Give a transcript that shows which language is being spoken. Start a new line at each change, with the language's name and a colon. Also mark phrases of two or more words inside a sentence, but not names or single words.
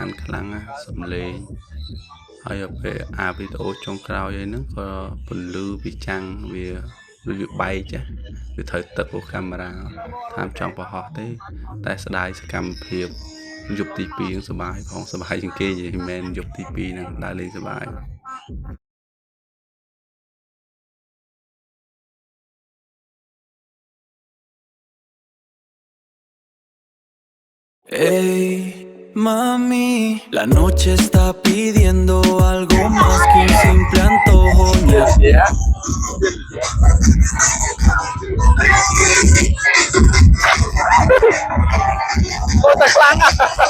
Khmer: ខ្លាំងណាសំឡេងហើយពេលវីដេអូចុងក្រោយហ្នឹងក៏ពន្លឺវាចាំងវាបែកចាវាត្រូវទឹកពីកាមេរ៉ាថាចង់បង្ហោះទេតែស្ដាយសកម្មភាពយប់ទី2សប្បាយផងសប្បាយជាងគេនិយាយមែនយប់ទី2ហ្នឹងដើរលេងសប្បាយ
Spanish: Hey, mami, la noche está pidiendo algo más que un simple antojo.
Vietnamese: Yeah. Ôi, thật lắm à.